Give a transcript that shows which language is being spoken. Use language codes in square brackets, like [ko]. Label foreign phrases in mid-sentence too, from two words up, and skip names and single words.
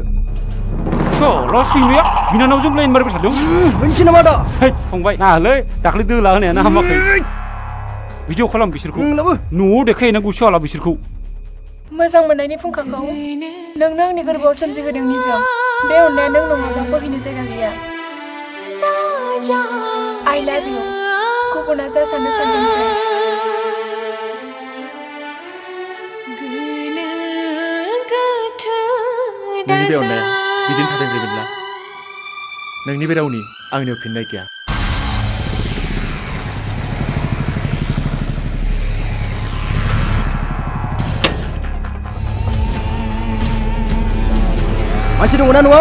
[brx] साला सैमाया बिनानावजों लाइन मारिबाय थादों। मोनसे नामा आदा? है फंबाय, नालै दाख्लै दोला होनायानो हामाखै। भिडिअ खालाम बिसोरखौ। न'आव देखायहैनांगौ साला बिसोरखौ। मोजां मोननायनि फुंखाखौ नोंनो आंनि गोरबोआव सोमजिहोदों निजोम। बे अननाया नों नङाब्ला बोहैनो जायगा गैया। [en] I love you. [brx] गुबुना जा साननो सानदोंसै। नोंनि बे अननाया बिदिनो थादों रिमिनला। नोंनि बे रावनि आंनियाव फिननाय गैया। मानसि दङना न'आव?